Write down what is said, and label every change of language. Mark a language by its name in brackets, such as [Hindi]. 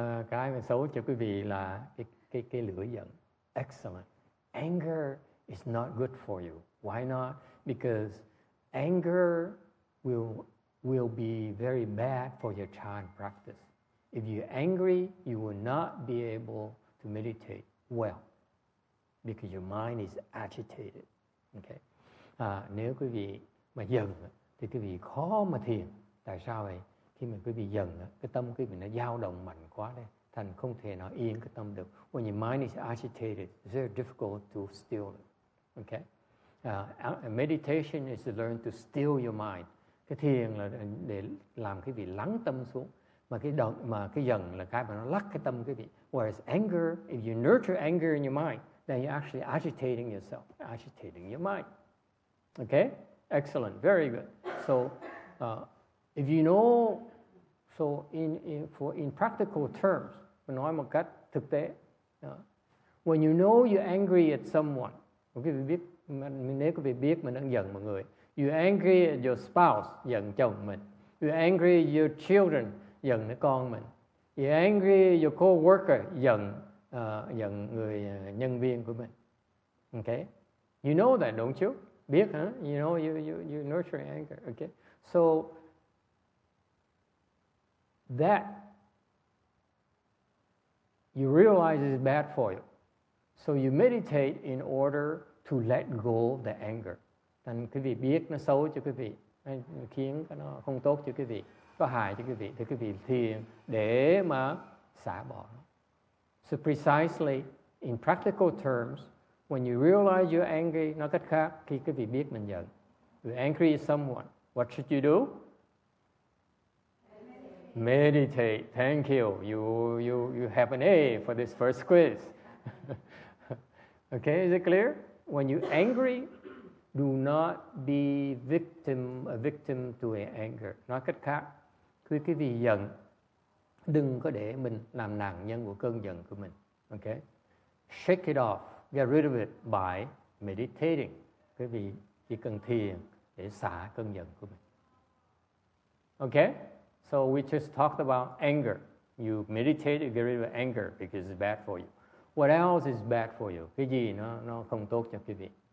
[Vietnamese] Cái mà xấu cho quý vị là cái lửa giận. [English] Excellent. Anger is not good for you. Why not? Because anger will be very bad for your Chan practice. If you're angry, you will not be able to meditate well because your mind is agitated. Okay. [Vietnamese] Nếu quý vị mà giận thì quý vị khó mà thiền. Tại sao vậy? Khi mà quý vị giận, cái tâm quý vị nó dao động mạnh quá đây, thành không thể nào yên cái tâm được. [English] When your mind is agitated, it's very difficult to still it. Okay? Meditation is to learn to still your mind. [Vietnamese] Cái thiền là để làm quý vị lắng tâm xuống. Mà cái giận là cái mà nó lắc cái tâm quý vị. [English] Whereas anger, if you nurture anger in your mind, then you're actually agitating yourself, agitating your mind. Okay? Excellent, very good. So, if you know, so in practical terms, [Vietnamese] nói một cách thực tế, [English] when you know you're angry at someone, [Vietnamese] quý vị biết, nếu quý vị biết mình đang giận mọi người, [English] you're angry at your spouse, [Vietnamese] giận chồng mình, [English] you're angry at your children, [Vietnamese] giận đứa con mình, [English] you're angry at your co-worker, [Vietnamese] giận người nhân viên của mình. [English] Okay, you know that, don't you? [Vietnamese] Biết hả? [English] You know, you nurture anger. Okay, so that you realize is bad for you. So you meditate in order to let go of the anger. [Vietnamese] Thành quý vị biết nó xấu cho quý vị, khiến nó không tốt cho quý vị, có hại cho quý vị, thì quý vị thiền để mà xả bỏ nó. [English] So precisely in practical terms, when you realize you're angry, [Vietnamese] nói cách khác, khi quý vị biết mình giận, [English] you're angry at someone, what should you do? Meditate. Thank you. You have an A for this first quiz. Okay, is it clear? When you're angry, do not be a victim to a anger. [Vietnamese] Nói cách khác, khi quý vị giận, đừng có để mình làm nạn nhân của cơn giận của mình. [English] Okay? Shake it off. Get rid of it by meditating. [Vietnamese] Quý vị chỉ cần thiền để xả cơn giận của mình. [English] Okay? So we just talked about anger. You meditate to get rid of anger because it's bad for you. What else is bad for you? [Vietnamese] Cái gì nó không tốt cho quý vị?